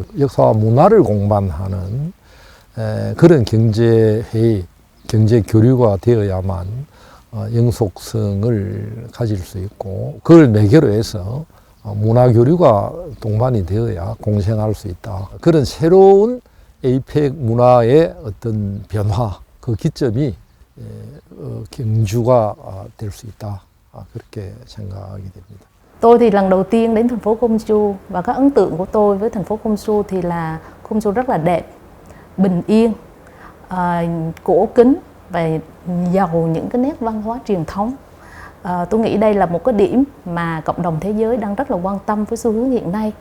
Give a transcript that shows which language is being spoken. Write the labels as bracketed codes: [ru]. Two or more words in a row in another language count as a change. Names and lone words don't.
[ko] 역사와 문화를 공부하는 그런 경제회의, 경제교류가 되어야만 영속성을 가질 수 있고 그걸 매개로 해서 문화교류가 동반이 되어야 공생할 수 있다. 그런 새로운 에이펙 문화의 어떤 변화, 그 기점이 경주가 될 수 있다. 그렇게 생각이 됩니다. [vi] Tôi thì lần đầu tiên đến thành phố Công Chu và các ấn tượng của tôi với thành phố Công Chu thì là Công Chu rất là đẹp, bình yên, cổ kính và giàu những cái nét văn hóa truyền thống. Tôi nghĩ đây là một cái điểm mà cộng đồng thế giới đang rất là quan tâm với xu hướng hiện nay.